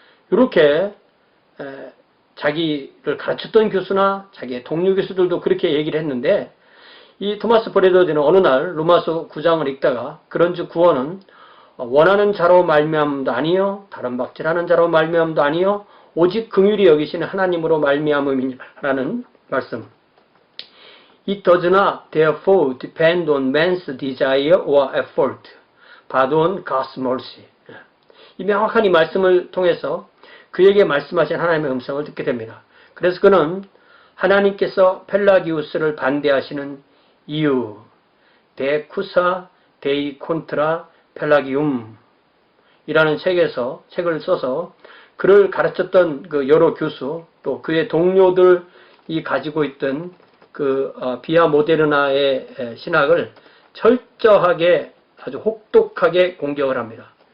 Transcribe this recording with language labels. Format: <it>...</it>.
<ko>이렇게 자기를 가르쳤던 교수나 자기의 동료 교수들도 그렇게 얘기를 했는데 이 토마스 브래드 워딘은 어느 날 로마서 9장을 읽다가 그런즉 구원은 원하는 자로 말미암음도 아니요 다른 박질하는 자로 말미암음도 아니요 오직 긍휼히 여기시는 하나님으로 말미암음이라는 말씀.</ko> <en>It does not therefore depend on man's desire or effort, but on God's mercy.</en> <ko>이 명확한 이 말씀을 통해서 그에게 말씀하신 하나님의 음성을 듣게 됩니다. 그래서 그는 하나님께서 펠라기우스를 반대하시는 이유, 데쿠사 데이 콘트라 펠라기움 이라는 책을 써서 그를 가르쳤던 그 여러 교수 또 그의 동료들이 가지고 있던 그 비아 모데르나의 신학을 철저하게 아주 혹독하게 공격을 합니다.</ko>